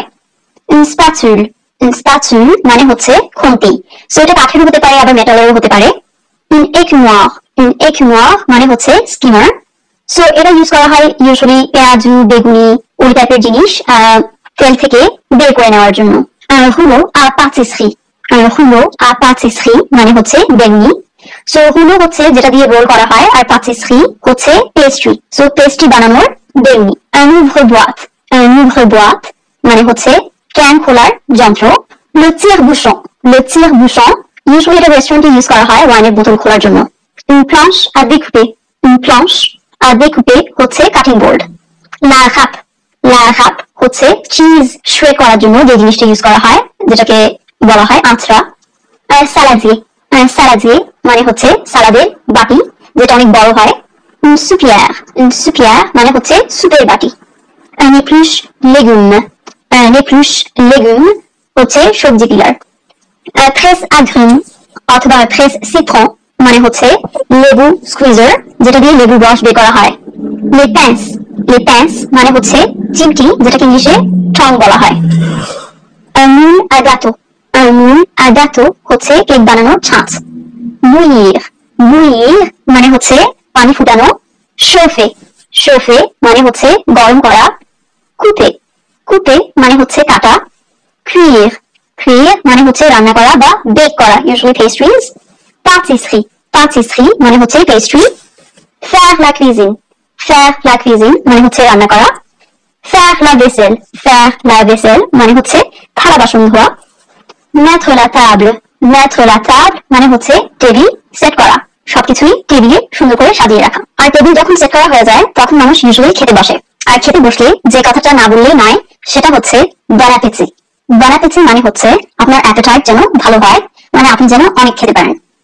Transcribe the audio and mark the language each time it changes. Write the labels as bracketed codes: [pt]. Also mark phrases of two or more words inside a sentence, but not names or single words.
[fr] Une spatule [bn] মানে হচ্ছে খুন্তি। সো এটা কাঠের হতে পারে আবার মেটালেরও হতে পারে। [fr] Une écumoire [bn] মানে হচ্ছে স্কিমার। সো এটা ইউজ করা হয় ইউজুয়ালি পেঁয়াজু বেগুনি ওই টাইপের জিনিস তেল থেকে বের করে নেওয়ার জন্য। [fr] rouleau à pâtisserie [bn] মানে হচ্ছে বেগুনি। সো rouleau হচ্ছে যেটা দিয়ে রোল করা হয় আর pâtisserie হচ্ছে পেস্ট্রি। সো পেস্ট্রি বানানোর বেগুনি। [fr] Un ouvre-boîte [bn] মানে হচ্ছে ক্যান খোলার যন্ত্র। [fr] Le tire-bouchon [bn] ইউজুয়ালি এটা রেস্টুরেন্টে ইউজ করা হয় ওয়াইনের বোতল খোলার জন্য। [fr] Une planche à découper [bn] হচ্ছে [en] cutting board. [fr] La râpe [bn] হচ্ছে চিজ শ্রেড করার জন্য যে জিনিসটা ইউজ করা হয়, যেটাকে বলা হয় আঁচড়া। আর saladier মানে হচ্ছে সালাদের বাটি, যেটা অনেক বড় হয়। [fr] Une soupière [bn] মানে হচ্ছে সুপের বাটি। [fr] Un épluche légumes [bn] হচ্ছে সবজি পিলার। [fr] Presse agrumes [bn] অথবা [fr] presse citron [bn] মানে হচ্ছে লেবু স্কুইজার, যেটা দিয়ে লেবু রস বের করা হয়। [fr] Les pinces [bn] মানে হচ্ছে চিমটি, যেটাকে ইংলিশে tongue বলা হয়। [fr] Un moule à gâteau [bn] হচ্ছে কেক বানানোর ছাঁচ। Bouillir মানে হচ্ছে পানি ফুটানো। chauffer মানে হচ্ছে গরম করা। couper মানে হচ্ছে কাটা। cuire মানে হচ্ছে রান্না করা বা বেক করা, ইউজুয়ালি পেস্ট্রিজ। pâtisserie মানে হচ্ছে পেস্ট্রি। [fr] faire la cuisine [bn] মানে হচ্ছে রান্না করা। [fr] faire la vaisselle [bn] মানে হচ্ছে থালা বাসন ধোয়া। [fr] mettre la table, mettre la table [bn] মানে হচ্ছে [en] table set [bn] করা, সবকিছুই টেবিলে সুন্দর করে সাজিয়ে রাখা। আর টেবিল যখন সেট করা হয়ে যায় তখন মানুষ ইউজুয়ালি খেতে বসে। আর খেতে বসলে যে কথাটা না বললেই নয় সেটা হচ্ছে [fr] bon appétit। bon appétit [bn] মানে হচ্ছে আপনার অ্যাপেটাইট যেন ভালো হয়, মানে আপনি যেন অনেক খেতে পারেন।